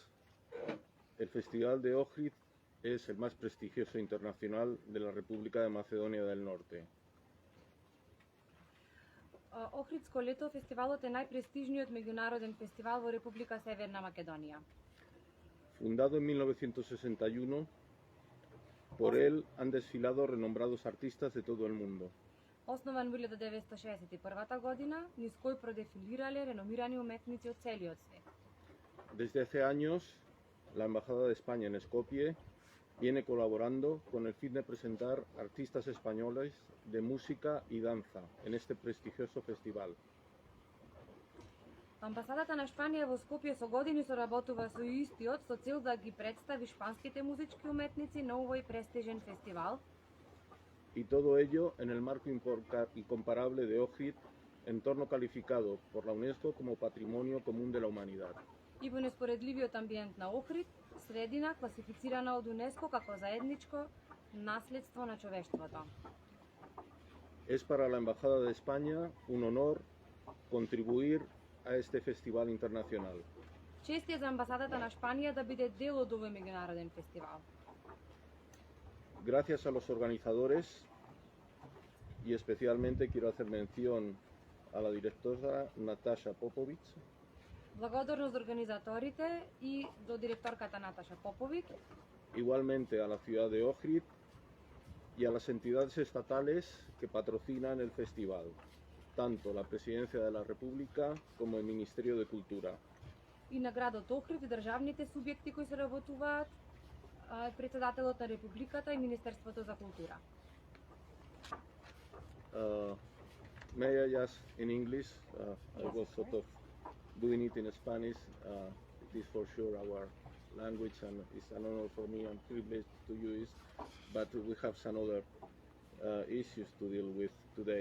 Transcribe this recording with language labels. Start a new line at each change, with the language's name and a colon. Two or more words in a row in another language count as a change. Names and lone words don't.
Spanish: El Festival de Ohrid es el más prestigioso internacional de la República de Macedonia del Norte.
Macedonian: Охридско лето фестивалот е најпрестижниот меѓународен фестивал во Република Северна Македонија.
Spanish: Fundado en 1961, por él han desfilado renombrados artistas de todo el mundo.
Macedonian: Основан во 1961 година, низ кој продефилирале реномирани уметници од целиот свет.
Spanish: Desde hace años, la Embajada de España en Skopje viene colaborando con el fin de presentar artistas españoles de música y danza en este prestigioso festival.
Macedonian: Амбасадата на Шпанија во Скопје со години соработува со истиот со цел да ги представи шпанските музички уметници на овој престижен фестивал.
Spanish: Y todo ello en el marco incomparable de Ohrid, entorno calificado por la UNESCO como Patrimonio Común de la Humanidad.
Macedonian: И во неспоредливиот амбиент на Охрид, средина класифицирана од УНЕСКО како заедничко наследство на човештвото.
Spanish: Es para la Embajada de España un honor contribuir a este festival internacional.
Macedonian: Чест е за амбасадата на Шпанија да биде дел од овој меѓународен фестивал.
Spanish: Gracias a los organizadores y especialmente quiero hacer mención a la directora Natasha Popovic,
Macedonian: Благодарност до организаторите и до директорката Наташа Поповик,
Spanish: igualmente a la ciudad de Ohrid y a las entidades estatales que patrocinan el festival, tanto la Presidencia de la República como el Ministerio de Cultura.
Macedonian: и на градот Охрид и државните субјекти кои соработуваат, председателот на Републиката и Министерството за култура.
English: May I ask in English? I was sort of doing it in Spanish. It is for sure our language and it's an honor for me and privilege to use, but we have some other issues to deal with today.